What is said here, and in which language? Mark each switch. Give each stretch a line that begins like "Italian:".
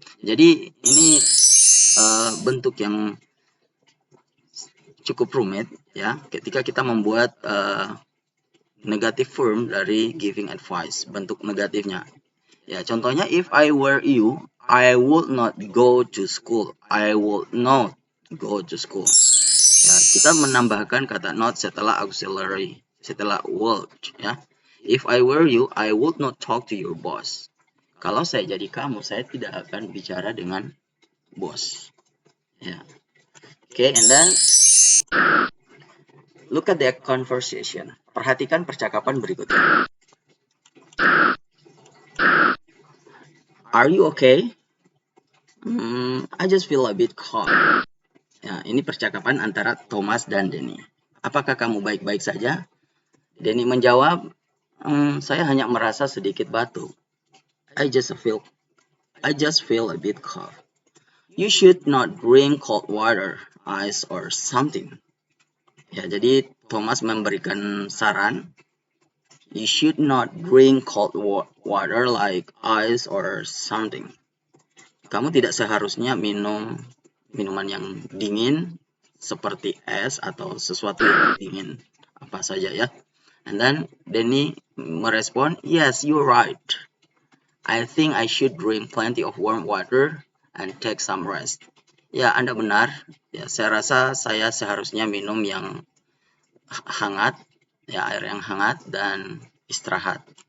Indonesian: Jadi ini bentuk yang cukup rumit ya ketika kita membuat negative form dari giving advice, bentuk negatifnya. Ya, contohnya
English: if I were you, I would not go to school. I would not go to school.
Indonesian: Ya, kita menambahkan kata not setelah auxiliary, setelah would ya.
English: If I were you, I would not talk to your boss.
Indonesian: Kalau saya jadi kamu, saya tidak akan bicara dengan bos. Ya.
English: Okay, and then look at the conversation.
Indonesian: Perhatikan percakapan berikutnya.
English: Are you okay? I just feel a bit cold.
Indonesian: Ya, ini percakapan antara Thomas dan Denny. Apakah kamu baik-baik saja? Denny menjawab, saya hanya merasa sedikit batuk.
English: I just feel a bit cold. You should not drink cold water, ice or something.
Indonesian: Ya, jadi Thomas memberikan saran.
English: You should not drink cold water like ice or something.
Indonesian: Kamu tidak seharusnya minum minuman yang dingin seperti es atau sesuatu yang dingin apa saja ya.
English: And then Denny merespon, yes, you're right. I think I should drink plenty of warm water and take some rest.
Indonesian: Ya, Anda benar. Ya, saya rasa saya seharusnya minum yang hangat, ya air yang hangat dan istirahat.